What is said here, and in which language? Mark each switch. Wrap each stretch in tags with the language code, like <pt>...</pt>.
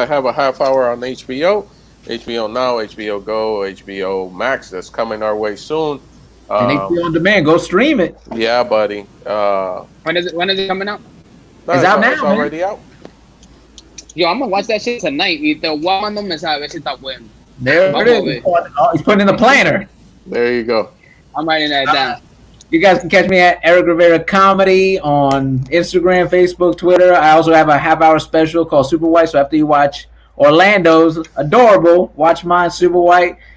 <en>I have a half hour on HBO Now, HBO Go, HBO Max. That's coming our way soon. And HBO on demand. Go stream it. Yeah, buddy. When is it coming out? It's out now. It's already out. Yo, I'm gonna watch that shit tonight.</en> <es>Y te voy a mandar un mensaje a ver si está bueno.</es> <en>There it is. He's putting in the planner. There you go. I'm writing that down. You guys can catch me at Erik Rivera Comedy on Instagram, Facebook, Twitter. I also have a half-hour special called Super White. So after you watch Orlando's Adorable, watch mine, Super White.</en>